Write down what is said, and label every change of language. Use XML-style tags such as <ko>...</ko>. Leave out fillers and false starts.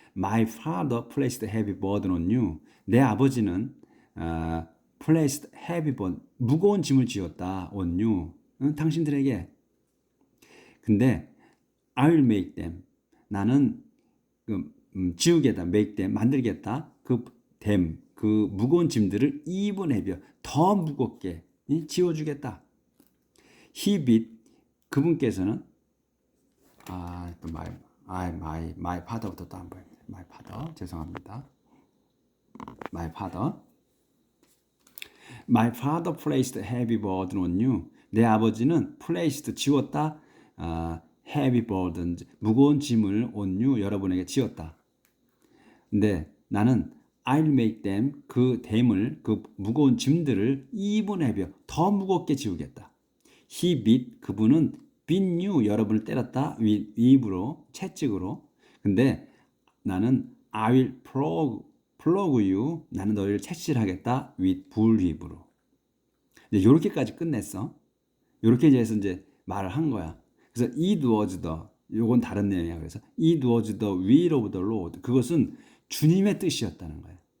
<en>My father placed heavy burden on you.</en> <ko>내 아버지는</ko> <en>placed heavy burden,</en> <ko>무거운 짐을 지었다.</ko> <en>on you. 당신들에게. 근데 I will make them.</en> <ko>나는 지우겠다. make them. 만들겠다. 그 무거운 짐들을</ko> <en>even heavier,</en> <ko>더 무겁게 지워주겠다.</ko> <en>He beat,</en> <ko>그분께서는</ko> <en>my father</en> <ko>부터 또 안 보여요.</ko> <en>my father, 죄송합니다. my father. My father placed a heavy burden on you.</en> <ko>내 아버지는</ko> <en>placed</en> <ko>지웠다.</ko> <en>heavy burden</en> <ko>무거운 짐을</ko> <en>on you</en> <ko>여러분에게 지었다. 근데 나는</ko> <en>I'll make them</en> <ko>그 댐을 그 무거운 짐들을</ko> <en>even heavier</en> <ko>더 무겁게 지우겠다.</ko> <en>He beat</en> <ko>그분은</ko> <en>beat you</en> <ko>여러분을 때렸다. 위입으로 채찍으로. 근데 나는</ko> <en>I will flog you</en> <ko>나는 너희를 채찍하겠다. with 불휘입으로. 이제 요렇게까지 끝냈어. 요렇게 해서 이제 말을 한 거야. 그래서</ko> <en>it was the</en> <ko>요건 다른 내용이야.</ko> <en>그래서 it was the will of the Lord</en> <ko>그것은 주님의 뜻이었다는 거예요.</ko>